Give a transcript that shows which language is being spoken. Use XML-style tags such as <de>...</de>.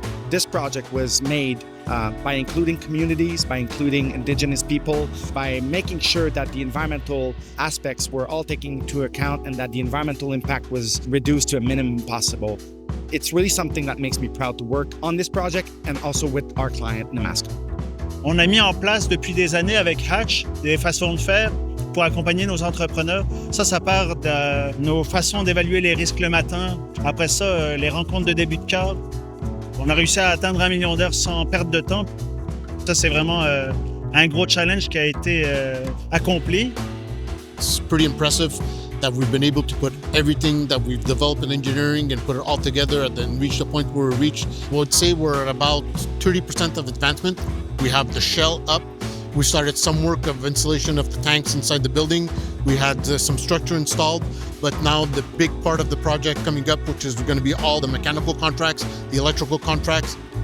<en>This project was made by including communities, by including indigenous people, by making sure that the environmental aspects were all taken into account and that the environmental impact was reduced to a minimum possible. It's really something that makes me proud to work on this project and also with our client, Nemaska.</en> <fr>On a mis en place depuis des années avec Hatch des façons de faire pour accompagner nos entrepreneurs. Ça part de nos façons d'évaluer les risques le matin. Après ça, les rencontres de début de cadre. On a réussi à atteindre 1 million d'heures sans perte de temps. Ça, c'est vraiment un gros challenge qui a été accompli.</fr> <en>It's pretty impressive that we've been able to put everything that we've developed in engineering and put it all together and then reach the point where we reached. I would say we're at about 30% of advancement. We have the shell up. We started some work of installation of the tanks inside the building. We had some structure installed, but now the big part of the project coming up, which is going to be all the mechanical contracts, the electrical contracts.</en>